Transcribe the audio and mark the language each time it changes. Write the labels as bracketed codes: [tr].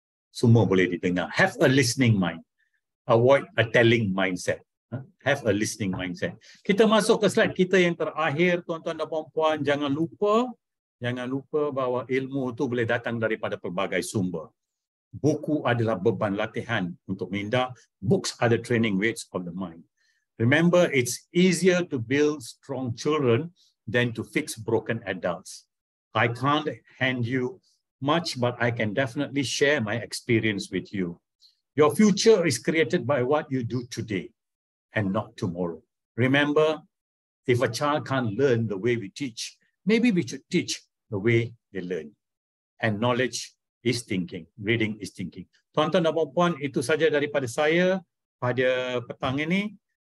[ms] Semua boleh didengar. [en] Have a listening mind. Avoid a telling mindset. Have a listening mindset. [ms] Kita masuk ke slide kita yang terakhir, tuan-tuan dan puan-puan. Jangan lupa bahawa ilmu itu boleh datang daripada pelbagai sumber. Buku adalah beban latihan untuk minda. [en] Books are the training weights of the mind. Remember, it's easier to build strong children than to fix broken adults. I can't hand you much, but I can definitely share my experience with you. Your future is created by what you do today and not tomorrow. Remember, if a child can't learn the way we teach, maybe we should teach the way they learn. And knowledge is thinking. Reading is thinking. [ms] Tuan-tuan dan puan-puan, itu saja daripada saya pada petang ini.